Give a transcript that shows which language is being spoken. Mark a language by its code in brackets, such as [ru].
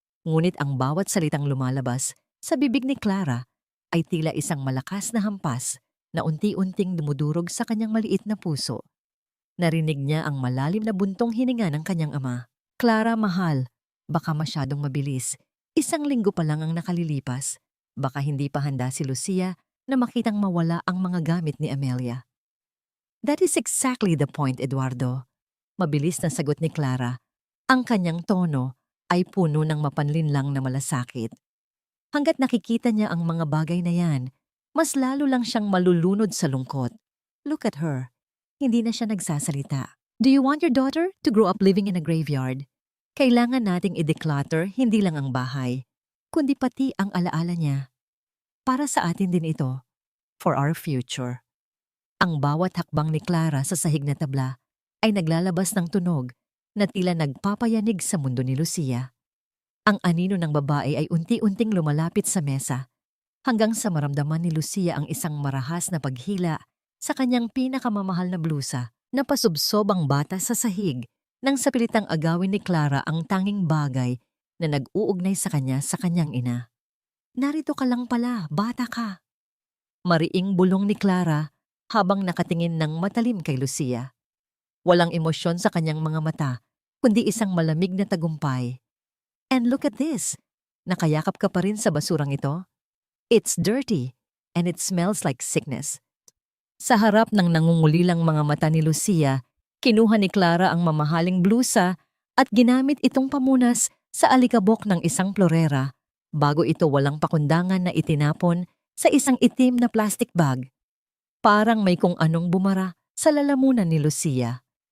[tl] Ngunit ang bawat salitang lumalabas sa bibig ni Clara ay tila isang malakas na hampas na unti-unting dumudurog sa kanyang maliit na puso. Narinig niya ang malalim na buntong hininga ng kanyang ama. Clara, mahal, baka masyadong mabilis. Isang linggo pa lang ang nakalilipas. Baka hindi pa handa si Lucia na makitang mawala ang mga gamit ni Amelia. [en] That is exactly the point, Eduardo. [tl] Mabilis na sagot ni Clara. Ang kanyang tono ay puno ng mapanlinlang na malasakit. Hanggat nakikita niya ang mga bagay na yan, mas lalo lang siyang malulunod sa lungkot. [en] Look at her. [tl] Hindi na siya nagsasalita. [en] Do you want your daughter to grow up living in a graveyard? [tl] Kailangan nating i-declutter hindi lang ang bahay, kundi pati ang alaala niya. Para sa atin din ito. [en] For our future. [tl] Ang bawat hakbang ni Clara sa sahig na tabla ay naglalabas ng tunog na tila nagpapayanig sa mundo ni Lucia. Ang anino ng babae ay unti-unting lumalapit sa mesa hanggang sa maramdaman ni Lucia ang isang marahas na paghila sa kanyang pinakamamahal na blusa na pasubsob ang bata sa sahig nang sa pilitang agawin ni Clara ang tanging bagay na nag-uugnay sa kanyang ina. Narito ka lang pala, bata ka. Mariing bulong ni Clara habang nakatingin ng matalim kay Lucia. Walang emosyon sa kanyang mga mata, kundi isang malamig na tagumpay. [en] And look at this! [tl] Nakayakap ka pa rin sa basurang ito? [en] It's dirty, and it smells like sickness. [tl] Sa harap ng nangungulilang mga mata ni Lucia, kinuha ni Clara ang mamahaling blusa at ginamit itong pamunas sa alikabok ng isang florera bago ito walang pakundangan na itinapon sa isang itim na plastic bag. Parang may kung anong bumara sa lalamunan ni Lucia.